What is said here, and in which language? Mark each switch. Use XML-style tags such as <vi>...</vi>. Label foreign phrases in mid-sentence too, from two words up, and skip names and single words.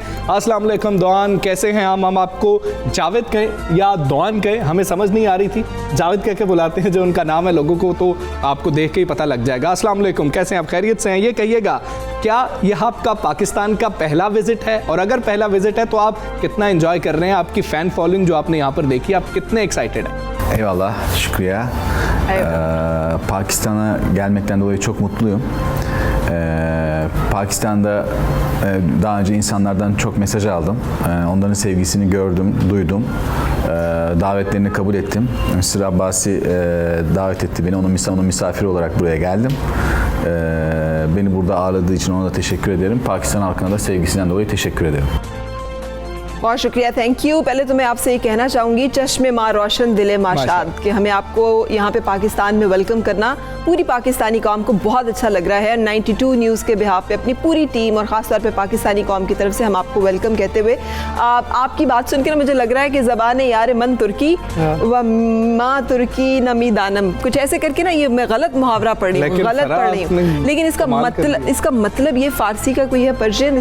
<ur>السلام علیکم دوآن، کیسے ہیں؟ ہم آپ کو جاوید کہیں یا دوآن کہیں، ہمیں سمجھ نہیں آ رہی تھی. جاوید کہہ کے بلاتے ہیں جو ان کا نام ہے، لوگوں کو تو آپ کو دیکھ کے ہی پتا لگ جائے گا. السلام علیکم، کیسے ہیں آپ? خیریت سے ہیں? یہ کہیے گا، کیا یہ آپ کا پاکستان کا پہلا وزٹ ہے? اور اگر پہلا وزٹ ہے تو آپ کتنا انجوائے کر رہے ہیں؟ آپ کی</ur> <en>fan following</en> <ur>جو آپ نے یہاں پر دیکھی، آپ کتنے ایکسائٹڈ ہیں?</ur> <tr>Eyvallah, şükriye. Pakistan'a gelmekten dolayı çok mutluyum. Pakistan'da daha önce insanlardan çok mesaj aldım. Onların sevgisini gördüm, duydum. Davetlerini kabul ettim. Mr. Abbasi davet etti beni. Onun misafiri olarak buraya geldim. Beni burada ağırladığı için ona da teşekkür ederim. Pakistan halkına da sevgisinden dolayı teşekkür ederim.</tr> <ur>بہت شکریہ,</ur> <en>thank you.</en> <ur>پہلے تو میں آپ سے یہ کہنا چاہوں گی,</ur> <fa>چشم ما روشن دل ما شاد,</fa> <ur>کہ ہمیں آپ کو یہاں پہ پاکستان میں ویلکم کرنا پوری پاکستانی قوم کو بہت اچھا لگ رہا ہے. 92 نیوز کے بیہاف پہ اپنی پوری ٹیم اور خاص طور پہ پاکستانی قوم کی طرف سے ہم آپ کو ویلکم کہتے ہوئے، آپ کی بات سن کے نا مجھے لگ رہا ہے کہ</ur> <fa>زبان یار من ترکی و ما ترکی نمی‌دانم,</fa> <ur>کچھ ایسے کر کے نا، یہ میں غلط محاورہ پڑھ رہی ہوں، غلط پڑھ رہی ہوں، لیکن اس کا مطلب یہ فارسی کا کوئی ہے، پرشین.</ur>